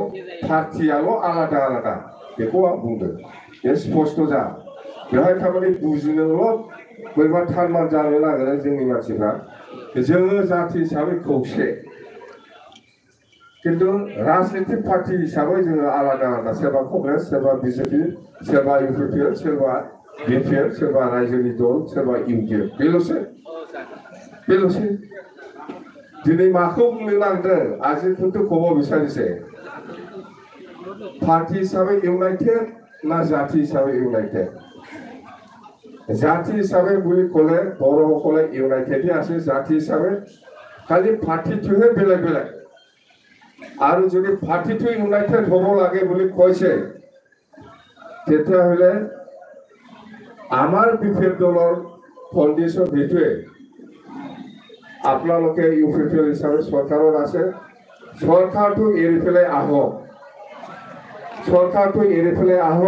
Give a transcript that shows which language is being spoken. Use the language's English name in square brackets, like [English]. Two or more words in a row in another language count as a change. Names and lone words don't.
[Bodo] पार्टियाल' आलादा बेखौ आं बुंदों बे स्पष्ट जा बेवहाय थारमाने बुजिनोल' बोरैबा थारमान जानो नागिरो जोंनि मानसिफ्रा जोङो जाति हिसाबै खौसे किन्तु राजनीतिक पार्टी हिसाबै जोङो आलादा सोरबा कंग्रेस सोरबा बिजेपि सोरबा इउपिपिएल सोरबा बिपिएफ सोरबा रायजोनि दल सोरबा इउडिएफ बेल'सै दिनै माखौ बुंनो नागिरदों आजिखौथ' खबर बिसारिছে पार्टी हिसाबै इउनाइटेड ना जाति हिसाबै इउनाइटेड जाति हिसाबै [Assamese] বুলি ক'লে বড়োসকলে ইউনাইটেডে আছে জাতি হিচাপে খালি পাৰ্টিটোহে বেলেগ আৰু যদি পাৰ্টিটো ইউনাইটেড হ'ব লাগে বুলি কৈছে তেতিয়াহ'লে আমাৰ বিপিএফ দলৰ কণ্ডিশ্যন সেইটোৱে আপোনালোকে ইউপিপিএল হিচাপে চৰকাৰত আছে চৰকাৰটো এৰি পেলাই আহক চৰকাৰটো এৰি পেলাই